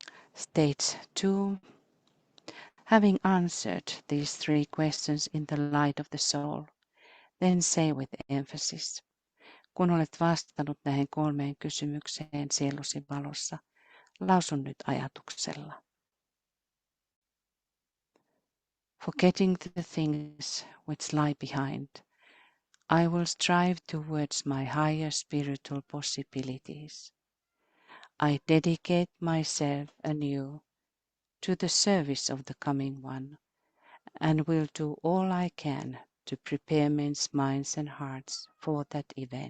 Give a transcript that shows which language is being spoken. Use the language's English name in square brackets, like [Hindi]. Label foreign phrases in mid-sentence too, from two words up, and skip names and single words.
[English] Stage 2. Having answered these 3 questions in the light of the soul, then say with emphasis, [Finnish] kun olet vastannut näihin 3 kysymykseen sielusi valossa, lausun nyt ajatuksella. [English] Forgetting the things which lie behind, I will strive towards my higher spiritual possibilities. I dedicate myself anew to the service of the coming one, and will do all I can to prepare men's minds and hearts for that event.